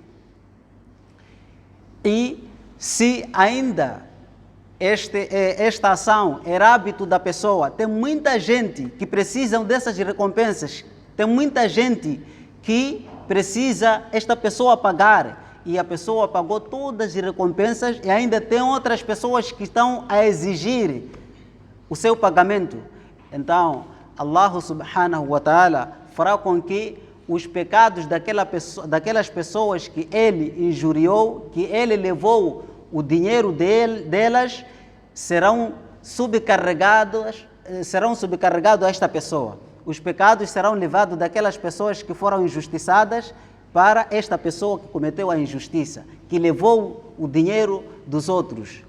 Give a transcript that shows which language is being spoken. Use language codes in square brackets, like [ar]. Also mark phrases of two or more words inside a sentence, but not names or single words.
[pt] E se ainda esta ação era hábito da pessoa, tem muita gente que precisa dessas recompensas, tem muita gente que precisa esta pessoa pagar, e a pessoa pagou todas as recompensas e ainda tem outras pessoas que estão a exigir o seu pagamento. Então, [ar] الله سبحانه وتعالى [pt] fará com que os pecados daquelas pessoas que ele injuriou, que ele levou o dinheiro delas, serão subcarregados a esta pessoa. Os pecados serão levados daquelas pessoas que foram injustiçadas para esta pessoa que cometeu a injustiça, que levou o dinheiro dos outros.